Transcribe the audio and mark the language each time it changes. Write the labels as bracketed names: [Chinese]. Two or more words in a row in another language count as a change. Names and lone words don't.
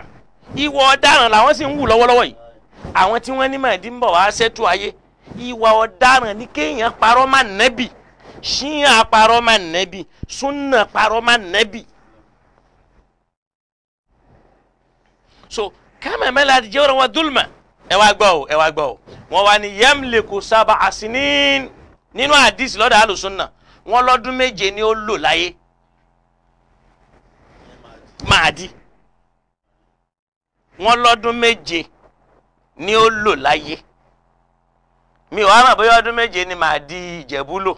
[Yoruba] Ìwà ọ̀daràn làwọn sì ń wù lọ́wọ́lọ́wọ́ yìí. Àwọn tí wọ́n ní Mahdi ń bọ̀ wá ṣẹ́tù ayé. Ìwà ọ̀daràn ní kéèyàn parọ́ má nẹ́bì. Shia parọ́ má nẹ́bì. Sunna parọ́ má nẹ́bì. [Arabic] So كما ملئت جورا وظلما. [Yoruba] Ẹ wá gbọ́ o. Wọ́n wá ní [Arabic] يملك سبع سنين. [Yoruba] Nínú àdìsí lọ́dọ̀ alùsùnà. Wọ́n lọ́dún 7 ni ó lò láyé. Mahdi wọ́n lọ́dún méje ni ó lò láyé. Mi ò wá mọ̀ bóyá ọdún méje ni Mahdi Ìjẹ̀bú lò.